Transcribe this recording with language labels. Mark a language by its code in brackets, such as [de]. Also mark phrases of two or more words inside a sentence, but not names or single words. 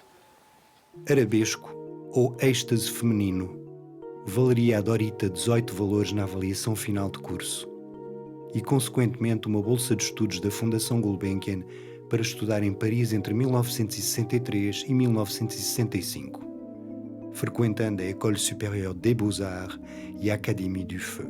[pt] Arabesco, ou Êxtase feminino, valeria a Dorita 18 valores na avaliação final de curso e, consequentemente, uma bolsa de estudos da Fundação Gulbenkian para estudar em Paris entre 1963 e 1965, frequentando a École Supérieure des Beaux-Arts e a Académie du Feu.